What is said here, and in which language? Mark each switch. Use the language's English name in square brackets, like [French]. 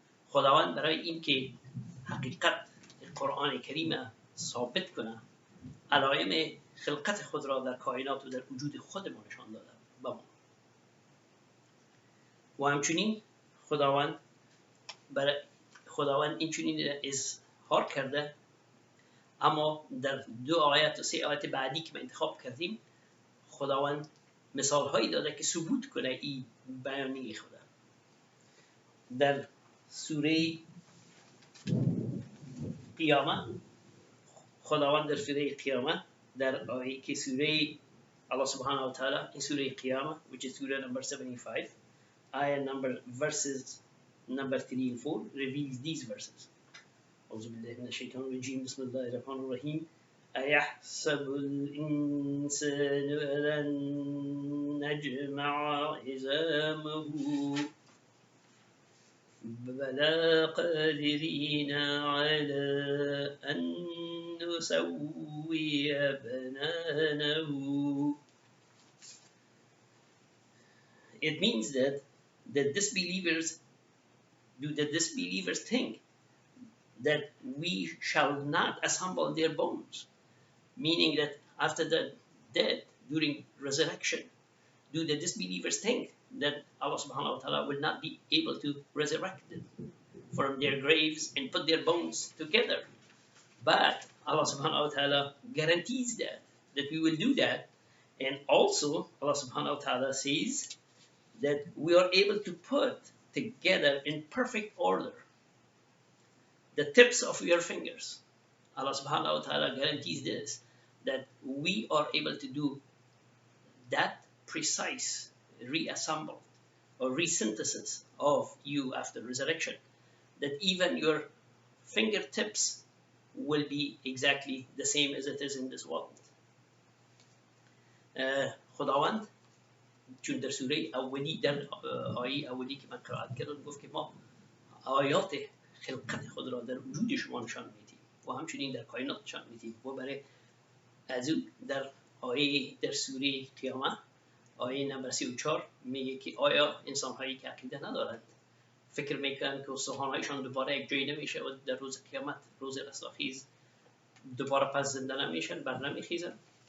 [Persian] خداوند برای اینکه حقیقت قرآن کریم ثابت کنه علائم خلقت خود را در کائنات و در وجود خود ما نشان داده و همچنین خداوند این چنین اظهار کرده، اما در 2 آیات و 3 آیات بعدی که ما انتخاب کردیم خداوند مثال هایی داده که ثبوت کنه این بیانیه خدا. در سوره قیامت خداوند در سوره قیامت در آیه که سوره [English] Allah subhanahu wa ta'ala in Surah Qiyamah, which is Surah number 75, ayah number verses number 3 and 4, reveals these verses. [Arabic] أعوذ بالله من الشيطان الرجيم بسم الله الرحمن الرحيم أيحسب الإنسان أن نجمع عظامه بلى قادرين على أن نسوي بنانه. [English] It means that disbelievers think that we shall not assemble their bones, meaning that after the death, during resurrection, do the disbelievers think that Allah subhanahu wa ta'ala will not be able to resurrect them from their graves and put their bones together? But Allah subhanahu wa ta'ala guarantees that we will do that. And also Allah subhanahu wa ta'ala says that we are able to put together in perfect order the tips of your fingers. Allah subhanahu wa ta'ala guarantees this, that we are able to do that precise reassemble or resynthesis of you after resurrection, that even your fingertips will be exactly the same as it is in this world. [Persian] خداوند چون در سوره اولی در آیه اولی که من قرائت کردم گفت که ما آیات خلقت خود را در وجود شما نشان میدیم و همچنین در کائنات نشان میدیم. و برای از او در آیه در سوره قیامت آیه نمبر 34 میگه که آیا انسان هایی که عقیده ندارند فکر میکنن که استخوان هایشان دوباره یک جایی نمیشه و در روز قیامت، روز رستاخیز، دوباره پس زنده نمیشن، بر نمیخیزن؟